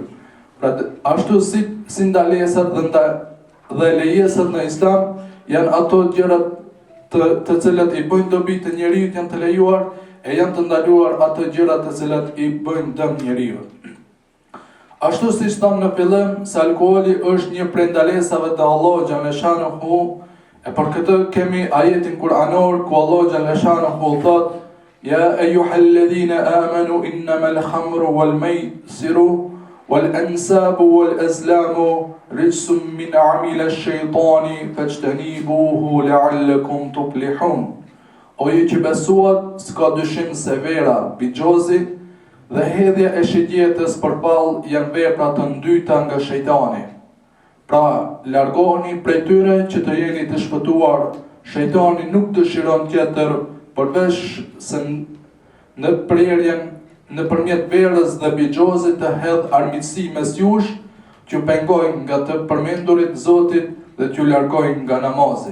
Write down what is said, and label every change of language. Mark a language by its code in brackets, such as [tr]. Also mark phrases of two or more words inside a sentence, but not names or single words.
[sq] Pra ashtu si ndalesat dhe lejesat në Islam janë ato gjërat të cilat i bëjnë dobi të njeriut janë të lejuar, e janë të ndaluar ato gjërat të cilat i bëjnë dëm njeriut. Ashtu si thamë në fillim se alkooli është një prej ndalesave të Allahu [ar] جل شأنه, [sq] e për këtë kemi ajetin kuranor ku Allahu [ar] جل شأنه [sq] thot: [ar] يا أيها الذين آمنوا إنما الخمر والميسر والأنصاب والأزلام رجس من عمل الشيطان فاجتنبوه لعلكم تفلحون. [sq] O ju që besuat, s'ka dyshim se vera, bigjozi dhe hedhja e shitjetës përballë janë vepra të ndyta nga shejtani. Pra, largohuni prej tyre që të jeni të shpëtuar. Shejtani nuk dëshiron tjetër përveç se në prerjen nëpërmjet verës dhe bigjozit të hedh armiqësi mes jush, që pengojnë nga të përmendurit Zotit dhe t'ju largojnë nga namazi.